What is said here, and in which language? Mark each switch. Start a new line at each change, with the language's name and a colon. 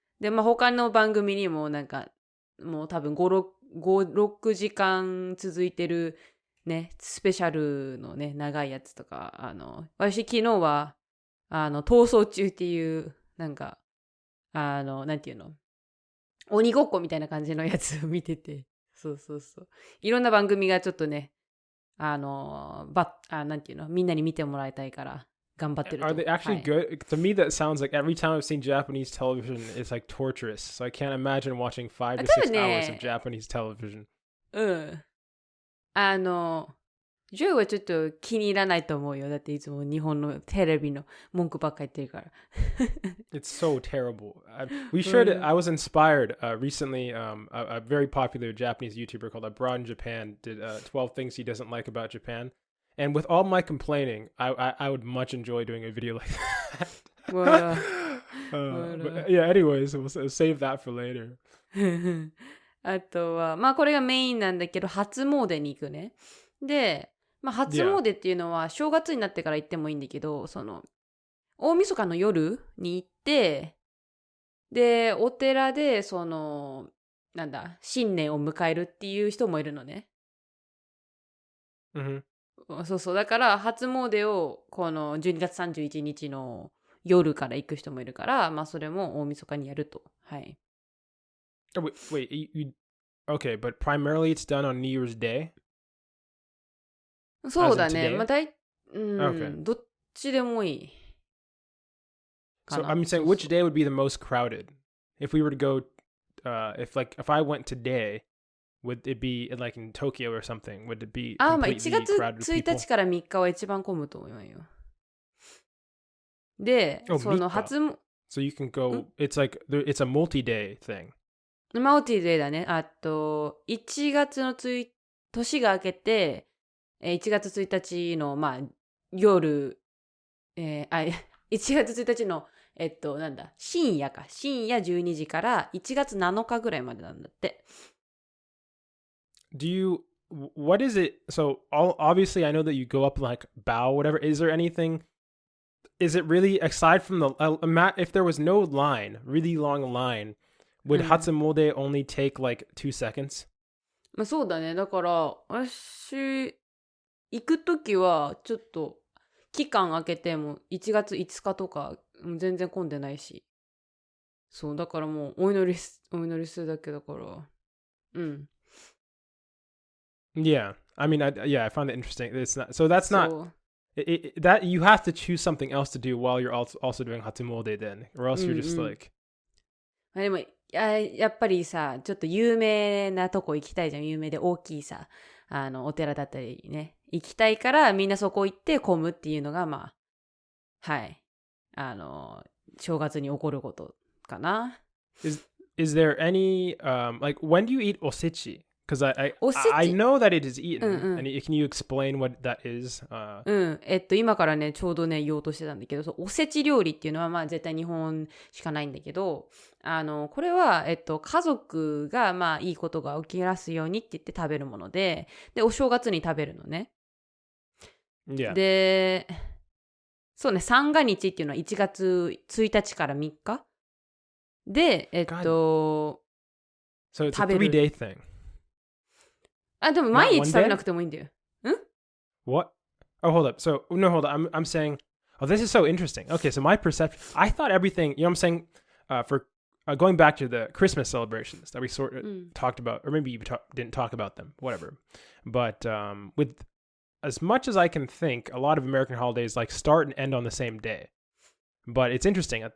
Japanese: で、まあ他の番組にもなんか、もう多分5、6時間続いてるね、スペシャルのね、長いやつとか、私昨日は、逃走中っていう、なんか、なんていうの、鬼ごっこみたいな感じのやつを見てて、そうそうそう。いろんな番組がちょっとね、なんていうの、みんなに見てもらいたいから頑張ってると。
English: Are they actually
Japanese: はい。
English: good? To me, that sounds like every time I've seen Japanese television, it's like torturous. So I can't imagine watching 5 to 6 hours of
Japanese: 多分ね、
English: Japanese television.
Japanese: うん。ジョイはちょっと気に入らないと思うよ。だっていつも日本のテレビの文句ばっかり言ってるから。
English: It's so terrible. We should. I was inspired recently. A very popular Japanese YouTuber called Abroad in Japan did 12 things he doesn't like about Japan. And with all my complaining, I would much enjoy doing a video like that. わ But yeah, anyways, we'll save that for later.
Japanese: あとは、まあこれがメインなんだけど、初詣に行くね。で、まあ初詣っていうのは正月になってから行ってもいいんだけど、大晦日の夜に行って、で、お寺で、なんだ、新年を迎えるっていう人もいるのね。 Mm-hmm. そうそう。だから、初詣を、この12月31日の夜から行く人もいるから、まあそれも大晦日にやると。はい。
English: Oh, wait, okay, but primarily it's done on New Year's Day?
Japanese: そうだ
English: As in today?
Japanese: まあ、
English: Okay.
Japanese: どっちでもいい。
English: So I'm saying which day would be the most crowded? If we were to go, if I went today, would it be like in Tokyo or something? Would it be
Japanese: まあ
English: completely
Japanese: 1月
English: crowded with
Japanese: 1
English: people?
Japanese: 日から3日は一番混むと思うよ。で、
English: Oh,
Japanese: その 3日.
English: So you can go, it's like, it's a multi-day thing.
Japanese: マルティデーだね。あと、1月の年が明けて、1月1日の、まあ、夜、1月1日の、なんだ、深夜12時から1月7日ぐらいまでなんだって。
English: What is it? So obviously I know that you go up like bow, whatever. Is there anything, is it really, aside from if there was no line, really long line, would Hatsumode only take like 2 seconds?
Japanese: まあそうだね。だから、私、行くときは、ちょっと、期間空けても1月5日とか、全然混んでないし。そう、だからもう、お祈りするだけだから。うん。
English: Yeah. I mean, I find that interesting. It's not, so that's not, that you have to choose something else to do while you're also doing Hatsumode then, or else you're just like.
Japanese: でも、やっぱりさ、ちょっと有名なとこ行きたいじゃん。有名で大きいさ、お寺だったりね。行きたいから、みんなそこ行って混むっていうのが、まあ、はい。正月に起こることかな。
English: Is there any, like, when do you eat osechi? Because I know that it is eaten. And can you explain what that is?
Japanese: 今からね、ちょうどね、言おうとしてたんだけど、おせち料理っていうのは、まあ、絶対日本しかないんだけど、これは、家族が、まあ、いいことが起きやすいようにって言って食べるもので、お正月に食べるのね。
English: Yeah.
Japanese: で、そうね、三が日っていうのは1月1日から3日で、
English: So it's a 3-day thing.
Japanese: でも毎日食べなくてもいいんだよ。
English: What? Oh, hold up. So, no, hold up. I'm saying, oh, this is so interesting. Okay, so my perception, I thought everything, you know what I'm saying, for going back to the Christmas celebrations that we sort of talked about, or maybe you didn't talk about them, whatever. But with as much as I can think, a lot of American holidays like start and end on the same day. But it's interesting.